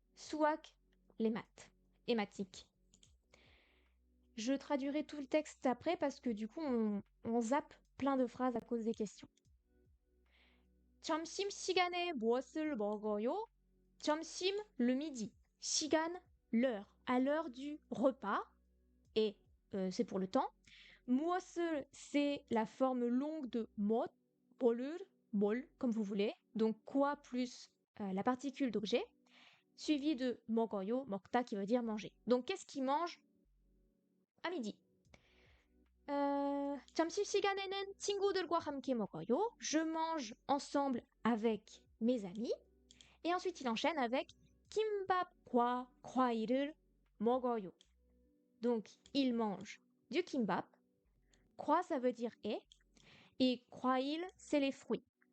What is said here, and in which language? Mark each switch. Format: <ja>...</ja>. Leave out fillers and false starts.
<fr>수학, les maths. Hématique. Je traduirai tout le texte après parce que du coup, on zappe plein de phrases à cause des questions.</fr> <ko>점심시간에 무엇을 먹어요?</ko> <fr>점심, le midi. 시간, l'heure. À l'heure du repas. Et c'est pour le temps. 무엇을, c'est la forme longue de 못, 뭐를, 뭘, comme vous voulez. Donc quoi plus la particule d'objet. Suivi de 먹어요, 먹다 qui veut dire manger. Donc qu'est-ce qu'il mange à midi?</fr> <ko>점심시간에는 친구들과 함께 먹어요.</ko> <fr>Je mange ensemble avec mes amis. Et ensuite, il enchaîne avec</fr> <ko>김밥과 과일을 먹어요.</ko> <fr>Donc, il mange du kimbap. 과, ça veut dire et 과일, c'est les fruits.</fr>